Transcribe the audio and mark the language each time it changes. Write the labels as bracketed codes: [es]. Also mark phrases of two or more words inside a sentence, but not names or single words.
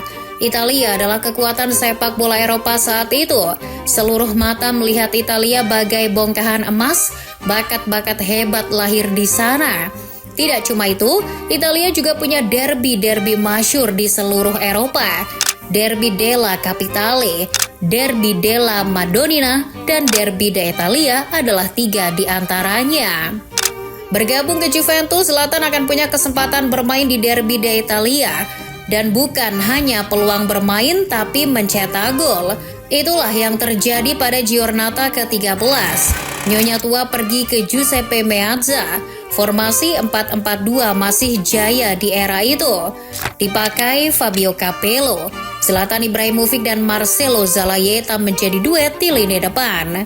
[id] Italia adalah kekuatan sepak bola Eropa saat itu. Seluruh mata melihat Italia bagai bongkahan emas, bakat-bakat hebat lahir di sana. Tidak cuma itu, Italia juga punya derby-derby masyhur di seluruh Eropa. Derby della Capitale, Derby della Madonnina, dan Derby d'Italia adalah 3 di antaranya. Bergabung ke Juventus, Zlatan akan punya kesempatan bermain di Derby d'Italia. Dan bukan hanya peluang bermain, tapi mencetak gol. Itulah yang terjadi pada Giornata ke-13. Nyonya tua pergi ke Giuseppe Meazza. Formasi 4-4-2 masih jaya di era itu. Dipakai Fabio Capello, Zlatan Ibrahimovic dan Marcelo Zalayeta menjadi duet di lini depan.